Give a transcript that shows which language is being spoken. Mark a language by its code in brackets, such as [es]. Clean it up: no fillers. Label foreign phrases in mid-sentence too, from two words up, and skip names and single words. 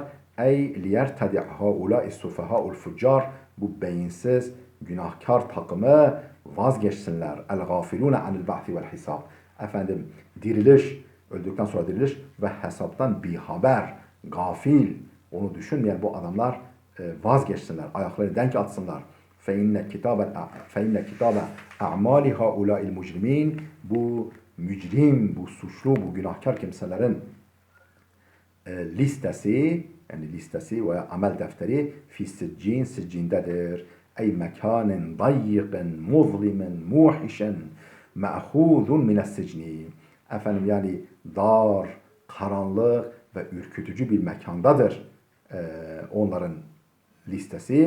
[ar] أي ليرتدع هؤلاء السفهاء الفجار [tr] Bu beyinsiz, günahkar takımı vazgeçsinler. [ar] الغافلون عن البعث والحساب [tr] Efendim diriliş, öldükten sonra diriliş ve hesaptan bihaber, gafil, onu düşünmeyen bu adamlar vazgeçsinler, ayaklarını denk atsınlar. [ar] فَاِنَّ كِتَابَ اَعْمَالِ هَاُولَٰئِ الْمُجْرِمِينَ [tr] Bu mücrim, bu suçlu, bu günahkar kimselerin listesi, yani listesi veya amel defteri siccindedir. [ar] أي مكان ضيق مظلم موحش مأخوذ من السجن [tr] Efendim yani dar, karanlık ve ürkütücü bir mekandadır onların listesi.